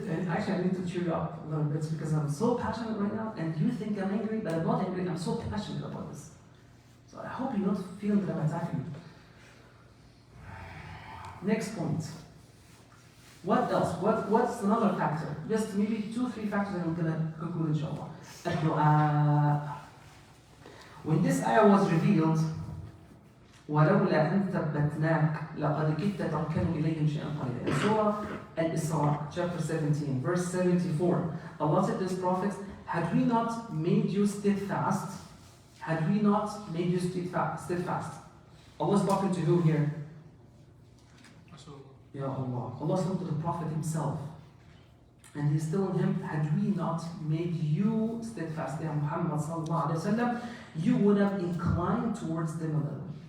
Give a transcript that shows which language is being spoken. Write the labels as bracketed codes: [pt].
[en] Actually, I need to cheer you up a little bit because I'm so passionate right now, and you think I'm angry, but I'm not angry. I'm so passionate about this. So I hope you don't feel that I'm attacking you. Next point. What else? What's another factor? Just maybe 2-3 factors, and I'm gonna conclude inshallah. Ad-du'a. When this ayah was revealed, [ar] وَلَوْلَا أَن ثَبَّتْنَاكَ لَقَدْ كِدْتَ تَرْكَنُ إِلَيْهِمْ شَيْئًا قَلِيلًا. [en] In Surah Al-Isra, chapter 17, verse 74, Allah said to His Prophet, had we not made you steadfast? Had we not made you steadfast? Allah is talking to who here? Ya Allah. Allah spoke to the Prophet himself. And he's telling him, had we not made you steadfast, Ya Muhammad sallallahu alayhi wa sallam, you would have inclined towards them a little.